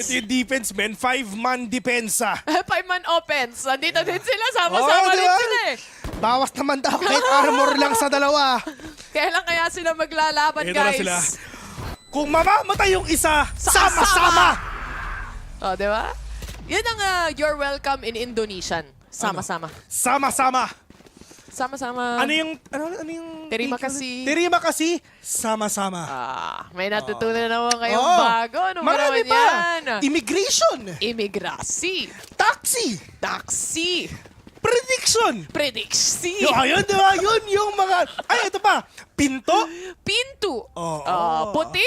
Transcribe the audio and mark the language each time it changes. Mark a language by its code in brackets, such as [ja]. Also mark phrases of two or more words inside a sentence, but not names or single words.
[tl] Ito yung defense, man. 5-man depensa. 5-man offense. Nandito din sila. Sama-sama rin sila eh. Bawas naman daw kahit armor lang sa dalawa. Kailan kaya sila maglalaban, ito guys? Na sila. Kung mamamatay yung isa, sama-sama. Oh, di ba? Yan ang [en] you're welcome in Indonesian. [id] Sama-sama. Sama-sama. Sama-sama. [tl] Ano yung [id] Terima kasih. Terima kasih. Sama-sama. [tl] May natutunan naman kayong bago. Ano ba naman yan? [en] Immigration. [id] Immigrasi. [en] Taxi. [id] Taxi. [en] Prediction. [id] Prediksi. [tl] Ayun, diba? Yun yung mga... Ay, ito pa. Pinto. Pinto. Puti.